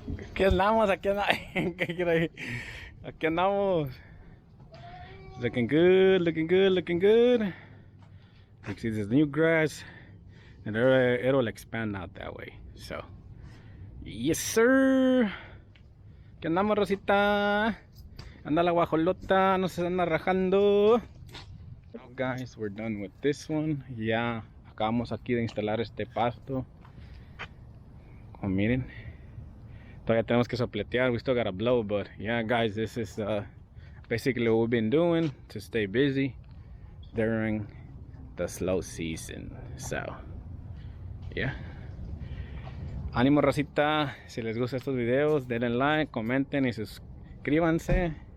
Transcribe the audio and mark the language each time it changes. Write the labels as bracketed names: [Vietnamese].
[Spanish] Aquí andamos, aquí andamos. Aquí andamos. [English] Looking good, looking good, looking good. You see this new grass, and it'll expand out that way. So, yes, sir. [Spanish] ¿Qué andamos, [English] Rosita? [Spanish] Anda la guajolota, no se anda rajando. [English] Now, guys, we're done with this one. [Spanish] Ya acabamos aquí de instalar este pasto. Como miren, todavía tenemos que sopletear. [English] We still gotta blow, but yeah, guys, this is basically what we've been doing to stay busy during the slow season. So, yeah. Ánimo, Rosita. [Spanish] Si les gustan estos videos, denle like, comenten y suscríbanse.